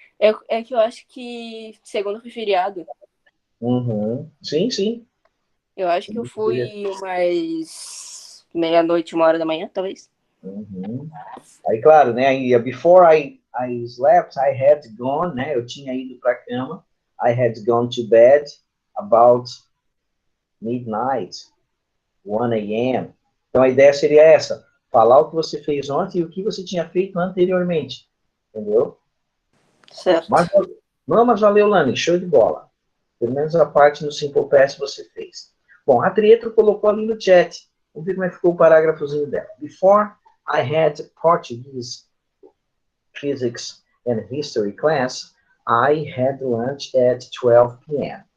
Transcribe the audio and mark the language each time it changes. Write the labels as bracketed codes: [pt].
[pt] É que eu acho que segunda foi feriado. Uhum. Sim, sim. Eu acho que eu fui umas meia-noite, 1 hora da manhã, talvez. Uhum. Aí, claro, né? [en] Before I slept, I had gone, [pt] né? Eu tinha ido para a cama. [en] I had gone to bed about midnight, 1 a.m. [pt] Então, a ideia seria essa. Falar o que você fez ontem e o que você tinha feito anteriormente. Entendeu? Certo. Mas valeu, Lani. Show de bola. Pelo menos a parte no Simple Past você fez. Bom, a Trietro colocou ali no chat. Vamos ver como é que ficou o parágrafozinho dela. [en] Before I had Portuguese, Physics and History class, I had lunch at 12 p.m.